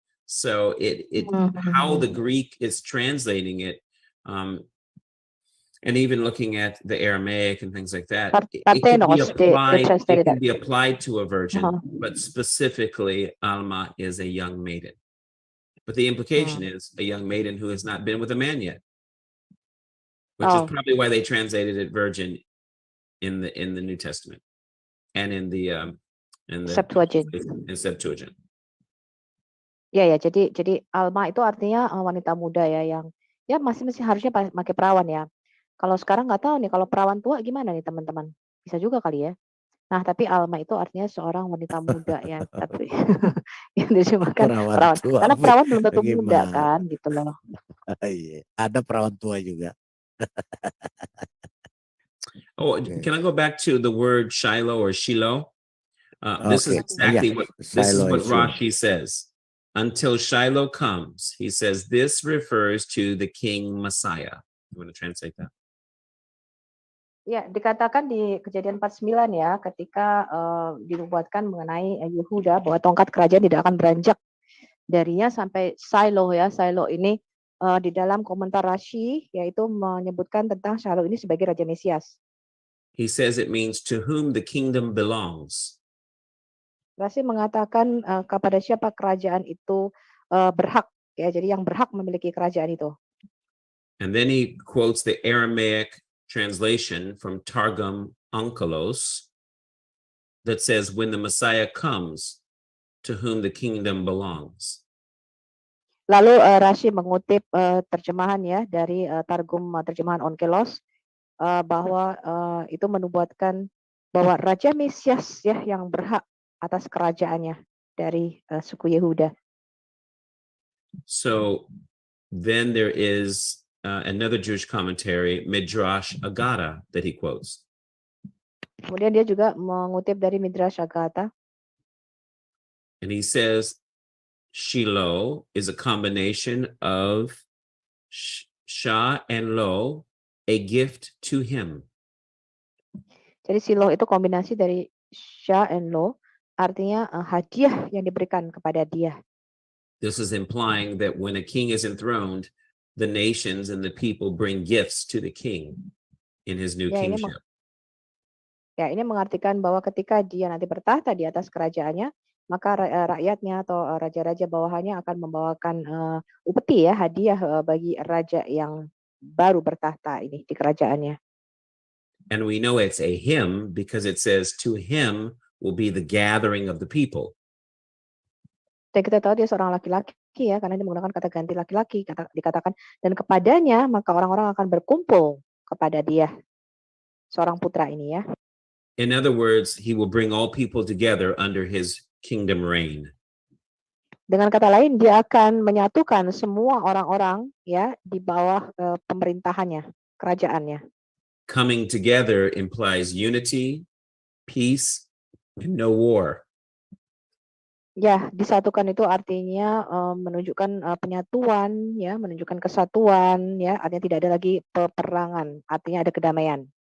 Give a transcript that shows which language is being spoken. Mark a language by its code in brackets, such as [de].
[en] So how the Greek is translating it, and even looking at the Aramaic and things like that, it can be applied to a virgin, but specifically Alma is a young maiden. But the implication is a young maiden who has not been with a man yet, which is probably why they translated it virgin in the New Testament and in the Septuagint. [id] Ya, jadi Alma itu artinya wanita muda ya, yang ya masih harusnya pakai perawan ya. Kalau sekarang nggak tahu nih, kalau perawan tua gimana nih teman-teman? Bisa juga kali ya. Nah, tapi Alma itu artinya seorang wanita muda ya, tapi yang diterjemahkan perawan. Karena perawan belum tentu muda kan, gitu loh. Iya, ada perawan tua juga. [en] Can I go back to the word Shiloh or Shiloh? This is exactly what Rashi says. Until Shiloh comes, he says, this refers to the King Messiah. You want to translate that? [id] Ya, dikatakan di Kejadian 49 ya, ketika dinubuatkan mengenai Yehuda bahwa tongkat kerajaan tidak akan beranjak darinya sampai Shiloh ya. Shiloh ini di dalam komentar Rashi yaitu menyebutkan tentang Shiloh ini sebagai Raja Mesias. [en] He says it means to whom the kingdom belongs. [id] Rashi mengatakan kepada siapa kerajaan itu berhak ya, jadi yang berhak memiliki kerajaan itu. [en] And then he quotes the Aramaic translation from Targum Onkelos that says, when the Messiah comes, to whom the kingdom belongs. [id] Lalu Rashi mengutip terjemahan ya dari Targum terjemahan Onkelos bahwa itu menubuatkan bahwa Raja Mesias ya yang berhak atas kerajaannya dari suku Yehuda. [en] So then there is another Jewish commentary, Midrash Agada, that he quotes. [id] Kemudian dia juga mengutip dari Midrash Agada. [en] And he says Shiloh is a combination of Sha and Lo, a gift to him. [id] Jadi Shiloh itu kombinasi dari Sha and Lo, artinya hadiah yang diberikan kepada dia. [en] This is implying that when a king is enthroned, the nations and the people bring gifts to the king in his new kingship. [id] Ini mengartikan bahwa ketika dia nanti bertahta di atas kerajaannya, maka rakyatnya atau raja-raja bawahannya akan membawakan upeti ya, hadiah bagi raja yang baru bertahta ini di kerajaannya. [en] And we know it's a him because it says to him will be the gathering of the people. [id] Dan kita tahu dia seorang laki-laki ya, karena dia menggunakan kata ganti laki-laki, dikatakan dan kepadanya maka orang-orang akan berkumpul kepada dia, seorang putra ini ya. [en] In other words, he will bring all people together under his kingdom reign. [id] Dengan kata lain, dia akan menyatukan semua orang-orang ya di bawah pemerintahannya, kerajaannya. [en] Coming together implies unity, peace, and no war. [id] Ya, disatukan itu artinya menunjukkan penyatuan, ya, menunjukkan kesatuan, ya, artinya tidak ada lagi peperangan, artinya ada kedamaian.